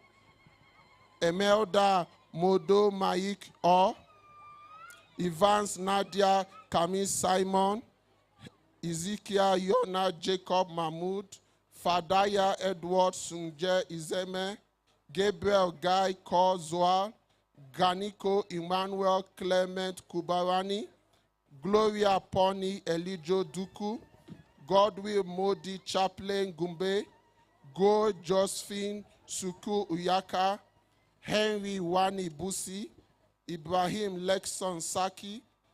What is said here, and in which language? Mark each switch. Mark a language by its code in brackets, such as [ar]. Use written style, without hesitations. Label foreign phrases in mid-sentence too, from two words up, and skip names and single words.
[en] Emelda Modo Maik Or, Evans Nadia Camille Simon, Ezekiel Yona Jacob Mahmoud, Fadaya Edward Sungje Izeme, Gabriel Guy Kozwa, Ganiko Emmanuel Clement Kubarani, Gloria Pony Elijo Duku, Godwill Modi Chaplain Gumbe, Go Josephine Suku Uyaka, Henry Wani Busi, Ibrahim Lexon Saki,